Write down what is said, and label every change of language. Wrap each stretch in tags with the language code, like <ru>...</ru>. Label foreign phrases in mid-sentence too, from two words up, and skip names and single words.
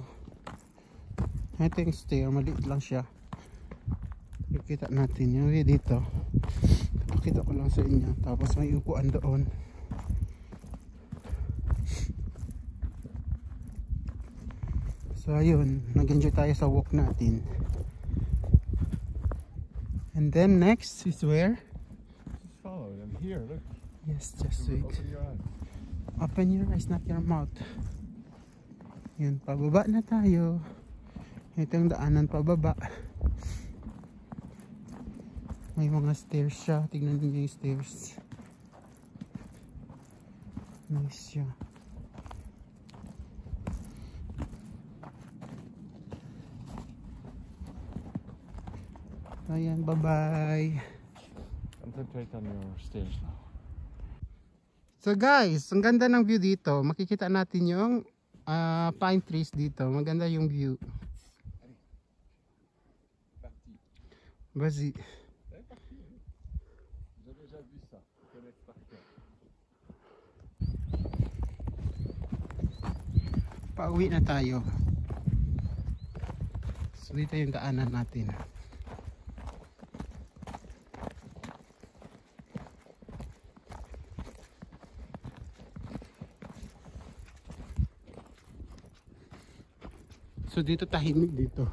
<tl>Ito yung stair, maliit lang siya. Nakikita natin yung way dito. Pakita ko lang sa inyo. Tapos may upuan doon. So ayun, nag-enjoy tayo sa walk natin.</tl> <en>And then next is where? Just follow them here, look. Yes, just wait. Open your eyes. Open your eyes, not your mouth.</en> <tl>Yan, pababa na tayo. Ito yung daanan pababa. May mga stairs siya. Tignan niyo yung stairs. Nice siya. Ayan, bye-bye.</tl> <en>Concentrate on your stairs now.</en> <tl>So guys, ang ganda ng view dito. Makikita natin yung pine trees dito. Maganda yung view.</tl> <fr>Vas-y.</fr> <tl>Pauwi na tayo. So dito yung daanan natin. So dito tahimik dito.</tl>